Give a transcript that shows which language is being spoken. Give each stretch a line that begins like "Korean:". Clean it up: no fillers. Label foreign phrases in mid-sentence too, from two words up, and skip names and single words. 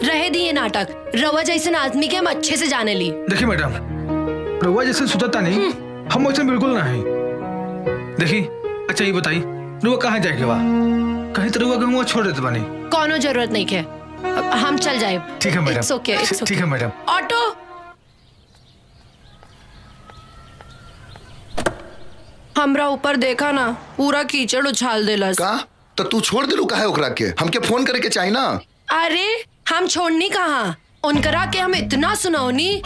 Bhojpuri: रहे दिए नाटक, रवा जैसे आदमी के हम अच्छे से जाने ली। देखी मैडम, रउआ जैसे सुतता नहीं, हम वैसे बिल्कुल ना है। देखी अच्छा ये बताई, रउआ कहाँ जाए के बा? कहीं तो रउआ गंगवा छोड़ देते पानी। कोनो जरूरत नहीं है, हम चल जाए। ठीक है मैडम,
English: It's okay, it's okay.
Bhojpuri: ठीक है मैडम। ऑटो हमरा ऊपर देखा ना, पूरा कीचड़ उछाल देलस। का तो तू छोड़ दिलू काहे ओकरा के? हमके फोन करे के चाहिए ना। अरे हम छोड़नी कहाँ, उनकरा के हम इतना सुनौनी।